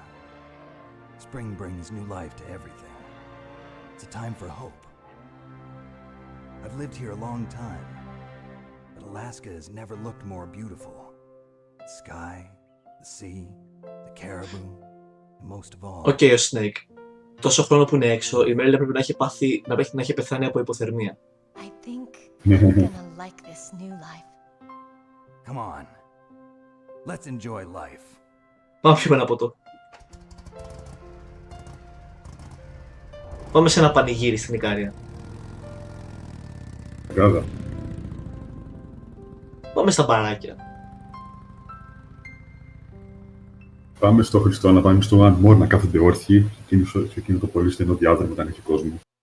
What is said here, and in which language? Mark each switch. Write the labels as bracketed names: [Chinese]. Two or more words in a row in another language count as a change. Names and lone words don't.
[English] Spring brings new life to everything. It's a time for hope. I've lived here a long time, but Alaska has never looked more beautiful. The sky, the sea, the caribou, and most of all... [Greek] Οκ, ο Snake. Τόσο χρόνο που είναι έξω, η Μέριλ πρέπει να έχει πεθάνει από υποθερμία. [English] I think I'm gonna like this new life. Come on. Let's enjoy life. [Greek] Πάμε πιούμε ένα ποτό. Πάμε σε ένα πανηγύρι στην Ικάρια. Γάδα. Πάμε στα μπαράκια. Πάμε στο Χριστό, να πάμε στο One More, να κάθονται όρθιοι σε εκείνο το πολύ στενό διάδρομο όταν έχει κόσμο.